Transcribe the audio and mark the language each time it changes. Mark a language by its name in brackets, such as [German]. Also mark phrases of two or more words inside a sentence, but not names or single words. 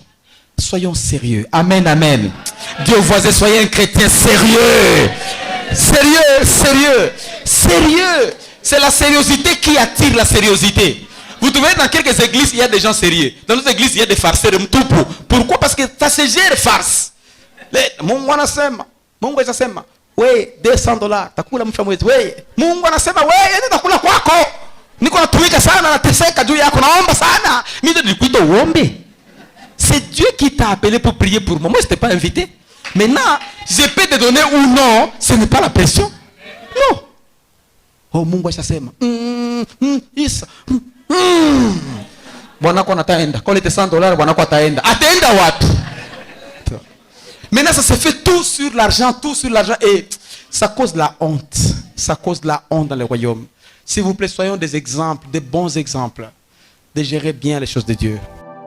[French] Soyons sérieux. Amen, amen. Dieu voisin, soyez un chrétien sérieux. Sérieux. C'est la sérieuxité qui attire la sérieuxité. vous trouvez dans quelques églises, il y a des gens sérieux. Dans d'autres églises, il y a des farceurs. Pourquoi? Parce que ça se gère farce. [Swahili] Mungu anasema. Mungu anasema. We, $200. Takula mwisho mwezi. We, Mungu anasema, we, nitakula kwako. Niko natumika sana, nateseka juu yako, naomba sana. Mimi nilikuita uombe. [French] C'est Dieu qui t'a appelé pour prier pour moi. Moi, je t'ai pas invité. Maintenant, je peux te donner ou non, ce n'est pas la pression. Non. [Swahili] Oh, Mungu ashasema. Isa. Bwana kwa nataenda. Kwa lete $100, bwana kwa ataenda. Ataenda wapi? [French] Maintenant, ça se fait tout sur l'argent et ça cause la honte. Ça cause la honte dans le royaume. S'il vous plaît, soyons des exemples, des bons exemples de gérer bien les choses de Dieu.